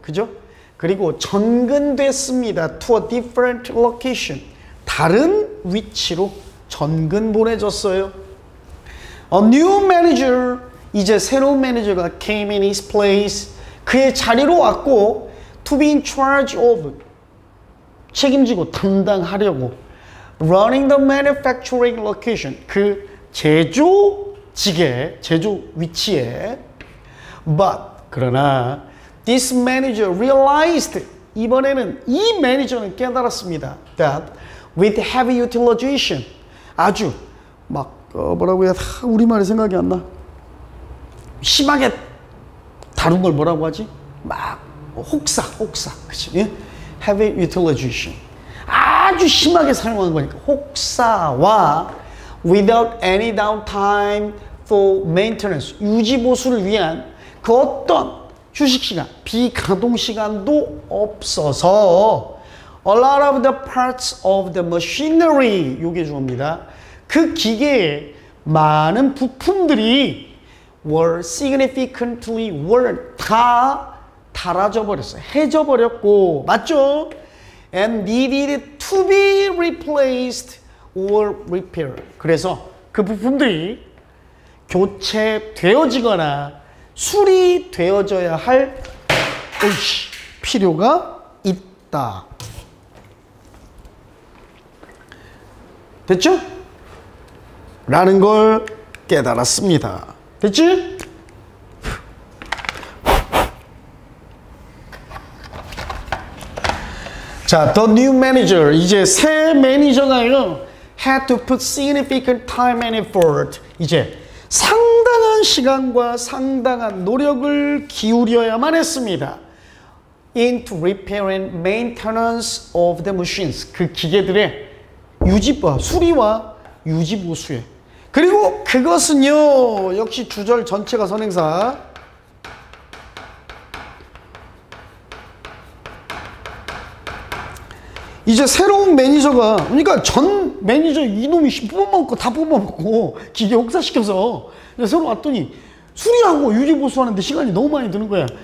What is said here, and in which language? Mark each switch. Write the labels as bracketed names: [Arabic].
[Korean] 그죠? 그리고 전근됐습니다. [English] to a different location, [Korean] 다른 위치로 전근 보내졌어요. [English] A new manager, [Korean] 이제 새로운 매니저가 [English] came in his place, [Korean] 그의 자리로 왔고 [English] to be in charge of, 책임지고 담당하려고 running the manufacturing location, [Korean] 그 제조직의 제조 위치에. But 그러나 [English] this manager realized, [Korean] 이번에는 이 매니저는 깨달았습니다. [English] that with heavy utilization, [Korean] 아주 막 뭐라고 해야, 우리말이 생각이 안 나. 심하게 다룬 걸 뭐라고 하지? 막 혹사, 그치? 예? [English] heavy utilization, [Korean] 아주 심하게 사용한 거니까 혹사와 [English] without any downtime for maintenance, [Korean] 유지 보수를 위한 그 어떤 휴식 시간, 비가동 시간도 없어서 [English] a lot of the parts of the machinery, [Korean] 요게 주어입니다. 그 기계의 많은 부품들이 [English] were significantly worn, [Korean] 다 닳아져 버렸어요. 해져 버렸고, 맞죠? [English] and needed to be replaced or repaired. [Korean] 그래서 그 부품들이 교체되어지거나 수리되어져야 할 필요가 있다. 됐죠? 라는 걸 깨달았습니다. 됐지? 자, [English] the new manager, [Korean] 이제 새 매니저가요, [English] had to put significant time and effort, [Korean] 이제 상당한 시간과 상당한 노력을 기울여야만 했습니다. [English] into repair and maintenance of the machines, [Korean] 그 기계들의 유지와 수리와 유지 보수에. 그리고 그것은요, 역시 주절 전체가 선행사. 이제 새로운 매니저가, 그러니까 전 매니저 이놈이 뽑아먹고 다 뽑아먹고 기계 혹사시켜서 새로 왔더니 수리하고 유지 보수하는데 시간이 너무 많이 드는 거야.